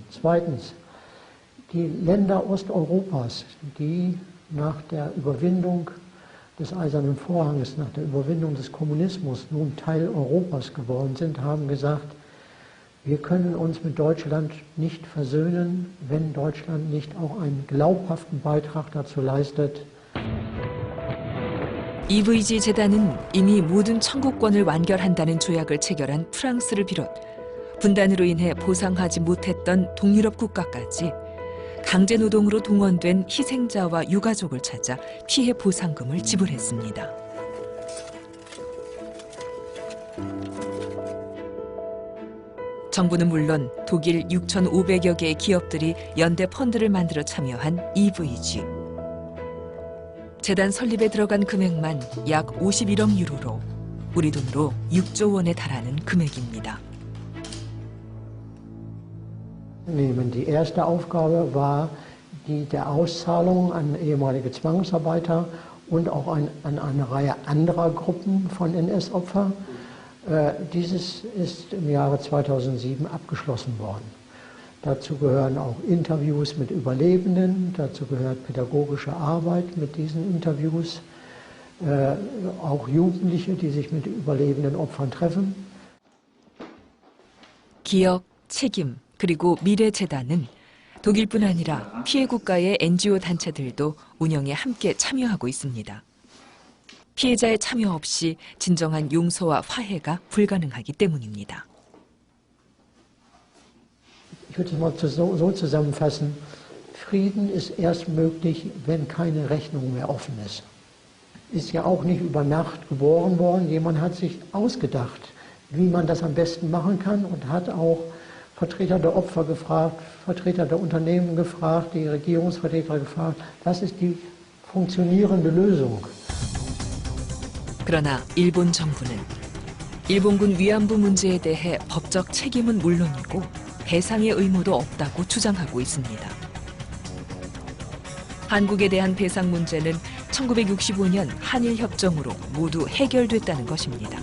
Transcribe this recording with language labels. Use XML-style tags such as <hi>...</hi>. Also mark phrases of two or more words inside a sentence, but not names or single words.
<de>Zweitens, die Länder Osteuropas, die nach der Überwindung des Eisernen Vorhanges, nach der Überwindung des Kommunismus nun Teil Europas geworden sind, haben gesagt, wir können uns mit Deutschland nicht versöhnen, wenn Deutschland nicht auch einen glaubhaften Beitrag dazu leistet.</de> <ko>EVG 재단은 이미 모든 청구권을 완결한다는 조약을 체결한 프랑스를 비롯 분단으로 인해 보상하지 못했던 동유럽 국가까지 강제노동으로 동원된 희생자와 유가족을 찾아 피해 보상금을 지불했습니다. 정부는 물론 독일 6,500여 개의 기업들이 연대 펀드를 만들어 참여한 EVG. 재단 설립에 들어간 금액만 약 51억 유로로 우리 돈으로 6조 원에 달하는 금액입니다.</ko> <de>Die erste Aufgabe war die der Auszahlung an ehemalige Zwangsarbeiter und auch an eine Reihe anderer Gruppen von NS-Opfern. Dieses ist im Jahre 2007 abgeschlossen worden. Dazu gehören auch Interviews mit Überlebenden, dazu gehört pädagogische Arbeit mit diesen Interviews, auch Jugendliche, die sich mit überlebenden Opfern treffen.</de> <ko>기억, 책임, 그리고 미래재단은 독일뿐 아니라 피해 국가의 NGO 단체들도 운영에 함께 참여하고 있습니다. 피해자의 참여 없이 진정한 용서와 화해가 불가능하기 때문입니다.</ko> <de>Ich würde es mal so zusammenfassen, Frieden ist erst möglich, wenn keine Rechnung mehr offen ist. Ist ja auch nicht über Nacht geboren worden. Jemand hat sich ausgedacht, wie man das am besten machen kann und hat auch Vertreter der Opfer gefragt, Vertreter der Unternehmen gefragt, die Regierungsvertreter gefragt, was ist die funktionierende Lösung?</de> <ko>그러나 일본 정부는 일본군 위안부 문제에 대해 법적 책임은 물론이고 배상의 의무도 없다고 주장하고 있습니다. 한국에 대한 배상 문제는 1965년 한일협정으로 모두 해결됐다는 것입니다.</ko>